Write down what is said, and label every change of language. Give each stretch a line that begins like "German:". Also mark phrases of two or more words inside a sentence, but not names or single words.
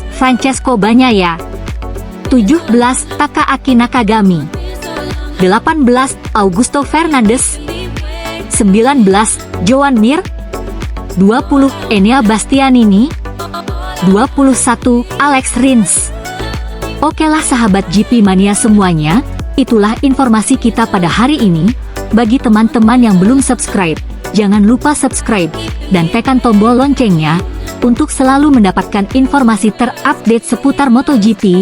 Indonesian: Francesco Bagnaia. 17. Takaaki Nakagami. 18. Augusto Fernandes. 19. Joan Mir. 20. Enea Bastianini. 21. Alex Rins. Okelah sahabat GP Mania semuanya, itulah informasi kita pada hari ini. Bagi teman-teman yang belum subscribe, jangan lupa subscribe dan tekan tombol loncengnya untuk selalu mendapatkan informasi terupdate seputar MotoGP.